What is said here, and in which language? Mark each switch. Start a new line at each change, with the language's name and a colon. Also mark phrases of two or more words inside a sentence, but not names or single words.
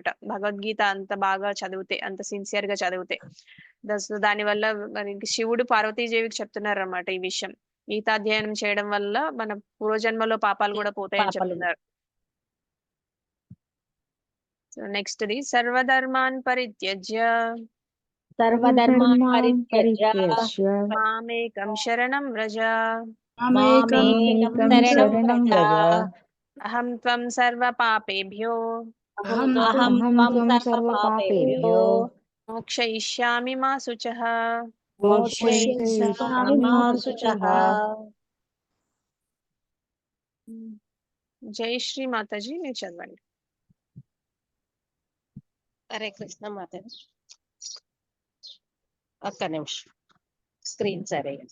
Telugu: భగవద్గీత అంత బాగా చదివితే, అంత సిన్సియర్ గా చదివితే. దానివల్ల మనకి శివుడు పార్వతీదేవికి చెప్తున్నారు అనమాట ఈ విషయం. గీతాధ్యయనం చేయడం వల్ల మన పూర్వజన్మలో పాపాలు కూడా పోతాయని పాపాలు.
English: చెప్తున్నారు. so next the
Sanskrit: सर्वधर्मान् परित्यज्य सर्वधर्मान् परित्यज्य मामेकं शरणं व्रज मामेकं शरणं व्रज. अहं त्वं सर्व पापेभ्यो अहं त्वं सर्व पापेभ्यो मोक्षयिष्यामि मा शुचः. मोक्षयिष्यामि मा शुचः.
Hindi: जय श्री माताजी
Telugu: మీరు చదవండి. హరే కృష్ణ మాతాజీ. ఒక్క నిమిషం స్క్రీన్ సరే.